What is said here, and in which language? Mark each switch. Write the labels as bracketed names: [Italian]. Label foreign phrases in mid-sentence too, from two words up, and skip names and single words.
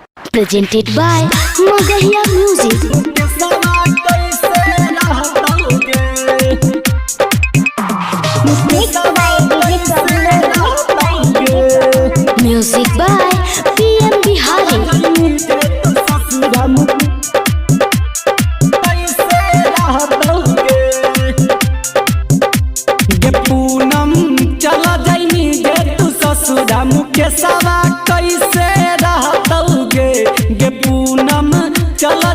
[English] Presented by Magahiya Music. Music by P M Bihari. [Magahi] पूनम चला जाइनी गे तू ससुरा मुकेशवा कैसे रहतौगे गे पूनम चला